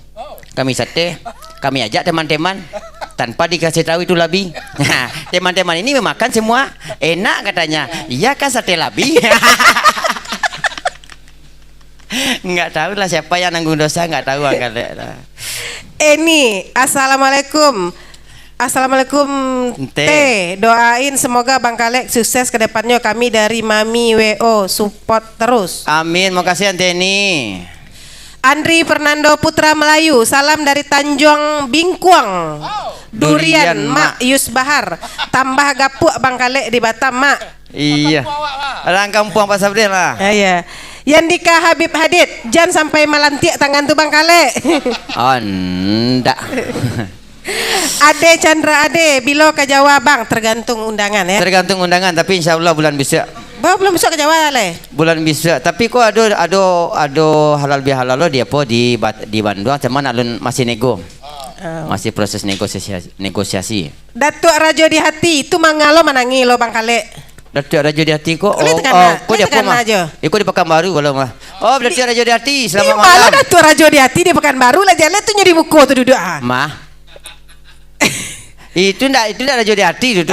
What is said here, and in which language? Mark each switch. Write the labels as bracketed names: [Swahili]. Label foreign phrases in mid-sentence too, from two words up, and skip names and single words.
[Indonesian] Kami sate, kami ajak teman-teman tanpa dikasih tahu itu labi. Teman-teman ini memakan semua, enak katanya. Iya kan sate labi. Enggak tahu lah siapa yang nanggung dosa, enggak tahu angkat. Ini assalamualaikum. Assalamualaikum Teh, doain semoga Bang Kalek sukses ke depannya. Kami dari Mami WO support terus. Amin, makasih Anteni. Andri Fernando Putra Melayu, salam dari Tanjung Bingkuang. [Minangkabau] Durian Mak Yus Bahar, tambah gapuk Bang Kalek di Batam Mak. [Indonesian] Iya. Orang kampung Pak Sabri lah. Iya. Yandika Habib Hadid, jangan sampai melantik tangan tuh Bang Kalek. [Minangkabau] Oh, ndak. Ade Chandra Ade, bilo ke Jawa Bang, tergantung undangan ya. [Indonesian] Tergantung undangan, tapi [Arabic] insya Allah [Indonesian] bulan bisa. Belum besok ke Jawa le. [Minangkabau] Bulan bisa, tapi kok ada halal bihalal dia po di Bandung, cuman alun masih nego. [Indonesian] Masih proses negosiasi. [Minangkabau] Datuk Rajo di Hati, itu mangalo manangi lo Bang Kalek. Datuk Rajo di Hati kok. Kok dia apa mah? Ikut di Pekanbaru kalau mah. [Indonesian] Oh, berarti Rajo di Hati. Selamat malam. malam. Datuk Rajo di Hati di Pekanbaru lah jalan tuh nyari buku tuh duduk Mah. [Minangkabau] itu ndak Rajo di Hati itu.